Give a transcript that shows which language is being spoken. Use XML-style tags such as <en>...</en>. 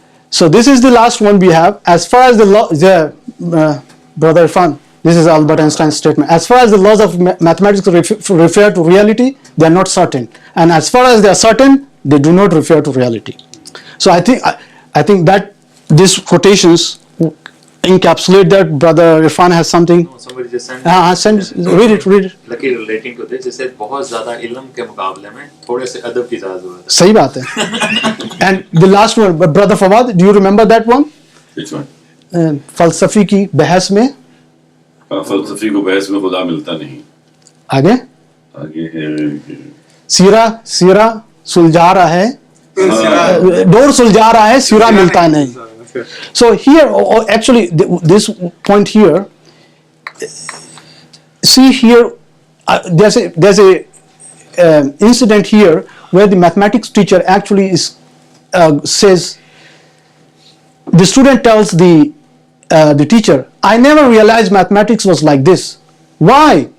<en>So this is the last one we have. As far as the law, Brother Irfan, this is Albert Einstein's statement. As far as the laws of mathematics refer to reality, they are not certain. And as far as they are certain, they do not refer to reality. So I think that these quotations encapsulate that. Brother Irfan has something. No, somebody just sent Read it. Lucky relating to this, it says</en> <hi>बहुत ज़्यादा इल्म के मुकाबले में थोड़े से अदब की ज़रूरत है. सही बात है.</hi> <en>And the last one, Brother Fawad, do you remember that one? Which one?</en> <hi>फलसफी की बहस में. फलसफी को बहस में खुदा मिलता नहीं. आगे है सीरा सुलझा रहा है, डोर सुलझा रहा है, सिरा मिलता नहीं.</hi> <en>So here, actually, this point here, see here, there's a incident here where the mathematics teacher actually says, the student tells the teacher, I never realized mathematics was like this. Why?</en>